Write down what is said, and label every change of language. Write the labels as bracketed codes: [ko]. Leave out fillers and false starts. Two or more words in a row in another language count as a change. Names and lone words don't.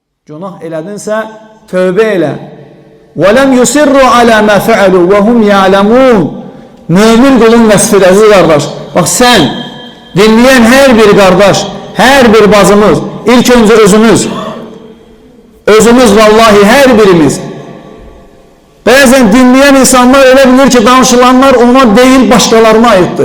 [az] Günah elədinsə, tövbə elə. [ar] وَلَمْ يُسِرُّوا عَلَى مَا فَعَلُوا وَهُمْ يَعْلَمُونَ. [az] Mömin qulun vəsfidir, əziz qardaş. Bax, sən, dinləyən hər bir qardaş, hər bir bazımız, ilk öncə özümüz vallahi hər birimiz. Bəzən dinləyən insanlar elə bilir ki, danışılanlar ona deyil, başqalarına aiddir.